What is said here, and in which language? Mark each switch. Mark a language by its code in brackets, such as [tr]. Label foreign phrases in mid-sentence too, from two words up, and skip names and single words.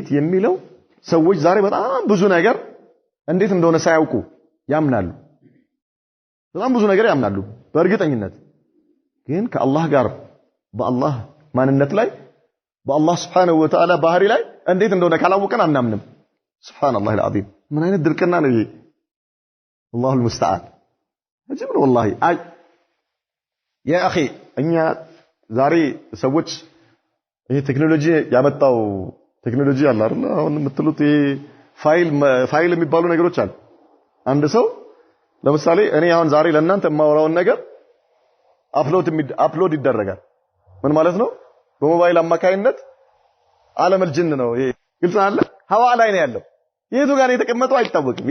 [am] የሚለው ሰዎች ዛሬ በጣም ብዙ ነገር እንዴት እንደሆነ ሳያውቁ ያምናሉ በጣም ብዙ ነገር ያምናሉ በእርግጠኝነት ግን ከአላህ ጋር በአላህ ማንነት ላይ በአላህ [ar] سبحانه وتعالى [am] ባህሪ ላይ እንዴት እንደሆነ ካላወቀን አናምንም [ar] سبحان الله العظيم [am] ምን አይነት ድርቅና ነው ይሄ [ar] الله المستعان [am] አጅብ ነው [ar] والله يا اخي [am] እኛ ዛሬ ሰዎች ይሄ ቴክኖሎጂ ያመጣው ቴክኖሎጂ አለ አይደል አሁን የምትሉት ይሄ ፋይል የሚባሉ ነገሮች አሉ አንድ ሰው ለምሳሌ እኔ አሁን ዛሬ ለእናንተ የማወራውን ነገር አፕሎድ ይደረጋል ምን ማለት ነው በሞባይል አማካይነት [ar] عالم الجن [am] ነው ይሄ ግልጽ አለ ሀዋ ላይ ነው ያለው የቱ ጋር የተቀመጠው አይታወቅም